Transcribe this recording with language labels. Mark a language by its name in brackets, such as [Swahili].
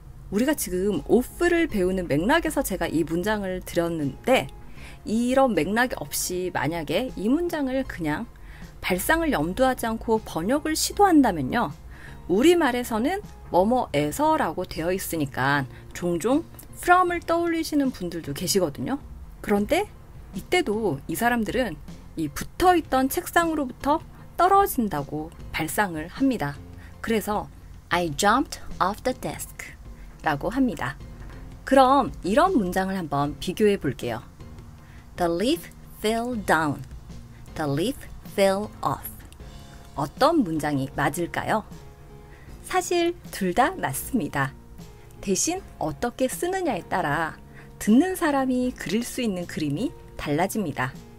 [Korean] 우리가 지금 off를 배우는 맥락에서 제가 이 문장을 드렸는데 이런 맥락이 없이 만약에 이 문장을 그냥 발상을 염두하지 않고 번역을 시도한다면요. 우리말에서는 뭐뭐에서라고 되어 있으니까 종종 from을 떠올리시는 분들도 계시거든요. 그런데 이때도 이 사람들은 이 붙어있던 책상으로부터 떨어진다고 발상을 합니다. 그래서 [English] I jumped off the desk [Korean] 라고 합니다. 그럼 이런 문장을 한번 비교해 볼게요. [English] The leaf fell down. The leaf fell off. [Korean] 어떤 문장이 맞을까요? 사실 둘 다 맞습니다. 대신 어떻게 쓰느냐에 따라 듣는 사람이 그릴 수 있는 그림이 달라집니다.